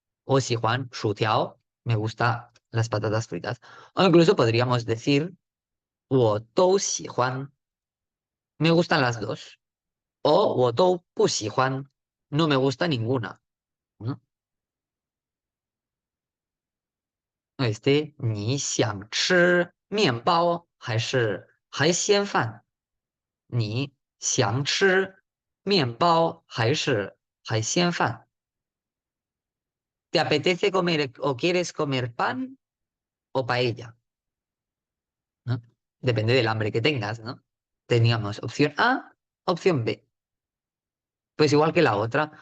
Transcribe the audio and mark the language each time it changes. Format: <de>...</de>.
<zh>我喜欢薯条,</zh> <es>me gusta las patatas fritas. O incluso podríamos decir,</es> <zh>我都喜欢,</zh> <es>me gustan las dos. O</es> <zh>我都不喜欢,</zh> <es>no me gusta ninguna, ¿no? Este,</es> <zh>你想吃面包还是海鲜饭？你想吃面包还是海鲜饭？</zh> <es>¿Te apetece comer o quieres comer pan o paella? ¿No? Depende del hambre que tengas, ¿no? Teníamos opción A, opción B. Pues igual que la otra.</es>